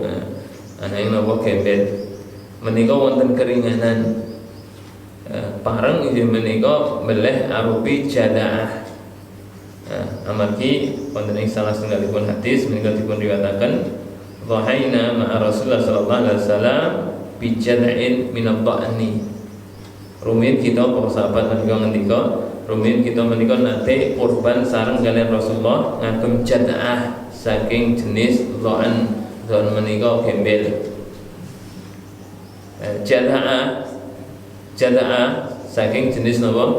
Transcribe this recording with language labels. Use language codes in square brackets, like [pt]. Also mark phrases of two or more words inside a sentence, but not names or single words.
[jv] Anaing napa gembel menika wonten keringanan. Pareng inggih menika meleh arupi jadaah. Amargi wonten ing salah setunggalipun hadis menika dipun riwayataken [ar] ضحينا مع رسول الله صلى الله عليه وسلم بجذع من الضأن. [jv] Rumiyin kita para sahabat menika ngendika, rumiyin kita menika nate kurban sareng kaliyan Rasulullah ngagem jadaah saking jenis dha'an menika gembel. Jadaah saking jenis napa?